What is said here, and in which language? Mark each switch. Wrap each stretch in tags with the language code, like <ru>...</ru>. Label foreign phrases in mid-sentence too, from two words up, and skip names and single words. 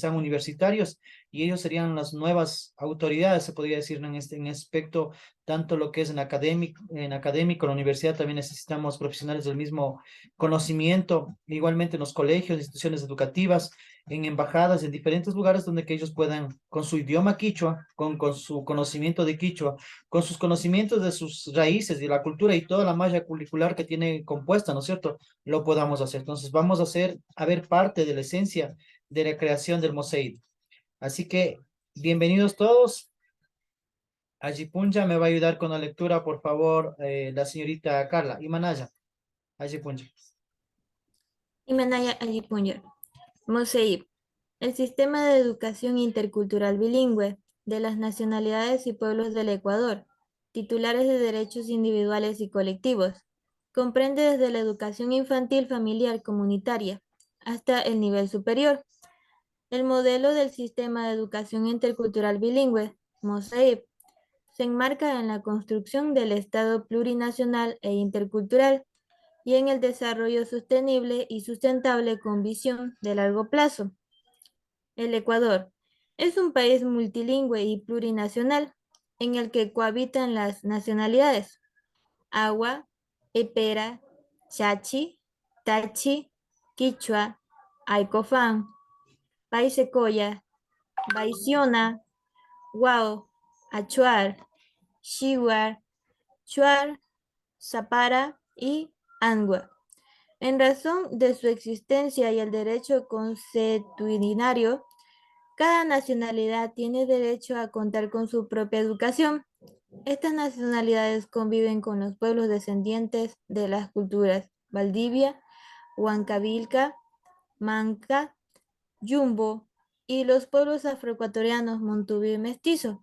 <es>sean universitarios y ellos serían las nuevas autoridades, se podría decir, en aspecto, tanto lo que es en académico, en la universidad también necesitamos profesionales del mismo conocimiento, igualmente en los colegios, instituciones educativas, en embajadas, en diferentes lugares donde que ellos puedan, con su idioma quichua, con su conocimiento de quichua, con sus conocimientos de sus raíces, de la cultura y toda la malla curricular que tiene compuesta, ¿no es cierto? Lo podamos hacer. Entonces, vamos a hacer, a ver parte de la esencia de la creación del MOSEID. Así que, bienvenidos todos. Ajipunja me va a ayudar con la lectura, por favor, la señorita Carla.</es> <qu>Imanaya, Ajipunja. Himalaya Ayipunya.</qu> <es>MOSEIP, el Sistema de Educación Intercultural Bilingüe de las Nacionalidades y Pueblos del Ecuador, titulares de derechos individuales y colectivos. Comprende desde la educación infantil, familiar, comunitaria, hasta el nivel superior. El modelo del Sistema de Educación Intercultural Bilingüe, MOSEIP, se enmarca en la construcción del Estado plurinacional e intercultural y en el desarrollo sostenible y sustentable con visión de largo plazo. El Ecuador es un país multilingüe y plurinacional en el que cohabitan las nacionalidades Agua, Epera, Chachi, Tachi, Quichua, Aicofán, Paisecoya, Baisiona, Wao, Achuar, Shiwar, Chuar, Zapara y Angua. En razón de su existencia y el derecho consuetudinario, cada nacionalidad tiene derecho a contar con su propia educación. Estas nacionalidades conviven con los pueblos descendientes de las culturas Valdivia, Huancavilca, Manca, Yumbo y los pueblos afroecuatorianos Montubio y Mestizo.</es>